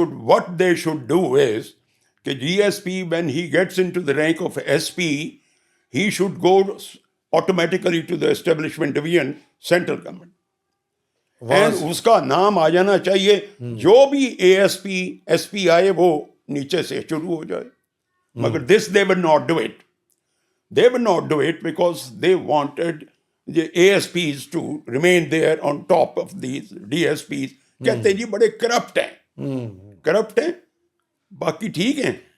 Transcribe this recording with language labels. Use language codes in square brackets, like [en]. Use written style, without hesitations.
[en] what they should do is کہ GSP, when he gets into the rank of SP, he should go automatically to the establishment division, central government. [ur] And اس کا نام آ جانا چاہیے, جو بھی ASP SP آئے وہ نیچے سے شروع ہو جائے. [en] مگر this they would not do it. They would not do it because they wanted the ASPs to remain there on top of these DSPs. [ur] کہتے جی بڑے کرپٹ ہیں, باقی ٹھیک ہیں.